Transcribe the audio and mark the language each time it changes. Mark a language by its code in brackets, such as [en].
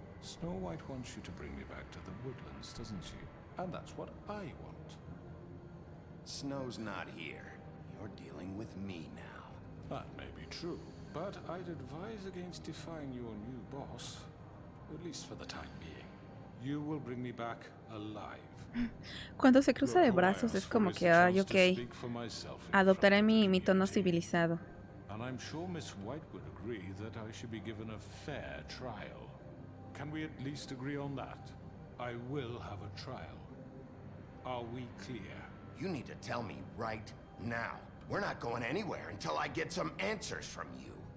[en] Snow White wants you to bring me back to the woodlands, doesn't she? And that's what I want. Snow's not here. You're dealing with me now. That may be true, but I'd advise against defying your new boss, at least for the time being. You will bring me back alive. [es] Cuando se cruza de brazos es como que, ay, ok, adoptaré mi tono civilizado. [en] And I'm sure Miss White would agree that I should be given a fair trial. Can we at least agree on that? I will have a trial. Are we clear? You need to tell me right now. We're not going anywhere until I get some answers from you.